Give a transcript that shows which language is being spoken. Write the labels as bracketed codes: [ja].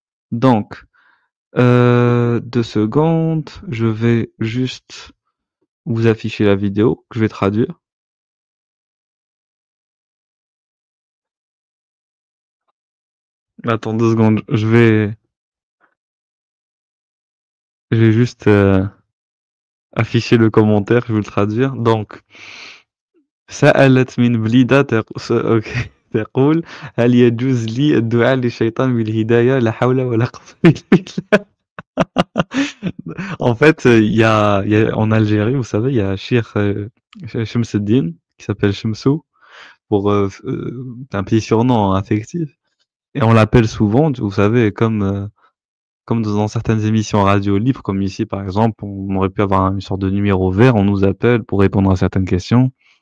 [fr] Donc, 2 secondes, je vais juste vous afficher la vidéo que je vais traduire. Attends 2 secondes, je vais juste afficher le commentaire, je vais le traduire. Donc, [ar] سألت من بليدة أوكي تقول هل يجوز لي الدعاء للشيطان بالهداية لا حول ولا قوة إلا بالله. [fr] En fait, en Algérie, vous savez, il y a Cheikh Shamsuddin qui s'appelle Shamsou pour un petit surnom affectif. Et on l'appelle souvent, vous savez, comme dans certaines émissions radio libres, comme ici par exemple, on aurait pu avoir une sorte de numéro vert, on nous appelle pour répondre à certaines questions.